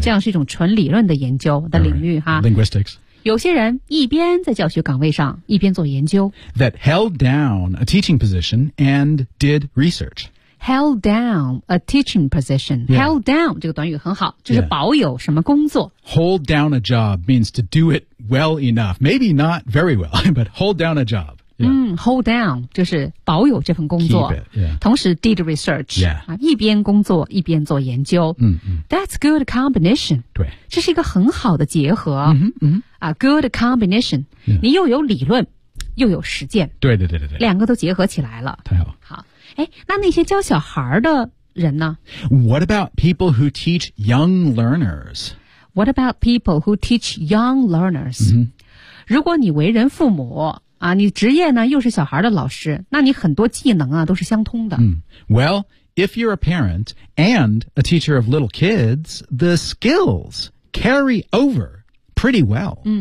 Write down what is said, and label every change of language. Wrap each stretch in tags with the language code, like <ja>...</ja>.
<zh>这样是一种纯理论的研究的领域、</zh> <en>right. 哈 linguistics</en> <zh>有些人一边在教学岗位上一边做研究</zh> <en>That held down a teaching position and did research Held down a teaching position、 yeah. Held down</en> <zh>这个短语很好就是保有什么工作、</zh> <en>yeah. Hold down a job means to do it well enough Maybe not very well But hold down a job、yeah. Hold down</en> <zh>就是保有这份工作</zh> <en>Keep it,、yeah.</en> <zh>同时</zh> <en>did research、 yeah.</en> <zh>一边工作一边做研究、 mm-hmm.</zh> <en>That's good combination</en> <zh>对这是一个很好的结合、 mm-hmm, mm-hmm.</zh> <en>A good combination、 yeah.</en> <zh>你又有理论又有实践对对对对对，两个都结合起来了太好好哎，那些教小孩的人呢</zh> <en>What about people who teach young learners What about people who teach young learners、 mm-hmm.</en> <zh>如果你为人父母啊，你职业呢又是小孩的老师那你很多技能啊都是相通的、 mm.</zh> <en>Well, if you're a parent and a teacher of little kids the skills carry overPretty well.、</en>